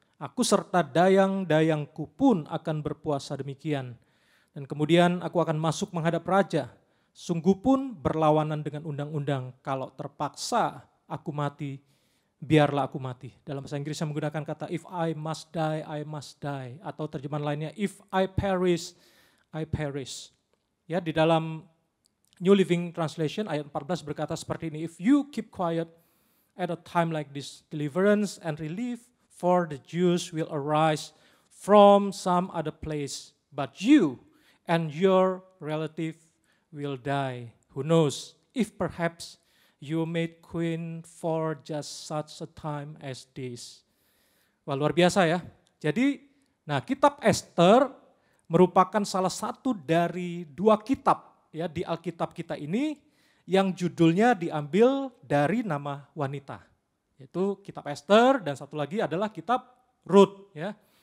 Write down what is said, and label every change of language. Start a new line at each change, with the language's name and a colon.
Indonesian: Aku serta dayang-dayangku pun akan berpuasa demikian. Dan kemudian aku akan masuk menghadap raja. Sungguh pun berlawanan dengan undang-undang, kalau terpaksa aku mati, biarlah aku mati. Dalam bahasa Inggris saya menggunakan kata
English: if I must die,
Indonesian: I must die. Atau terjemahan lainnya
English: if I perish, I perish.
Indonesian: Ya, di dalam
English: New Living Translation
Indonesian: ayat 14 berkata seperti ini,
English: if you keep quiet at a time like this, deliverance and relief for the Jews will arise from some other place, but you and your relative will die. Who knows if perhaps you made queen for just such a time as this.
Indonesian: Wah, luar biasa ya. Jadi, nah kitab Ester merupakan salah satu dari 2 kitab ya di Alkitab kita ini yang judulnya diambil dari nama wanita. Yaitu kitab Ester dan satu lagi adalah kitab Rut ya.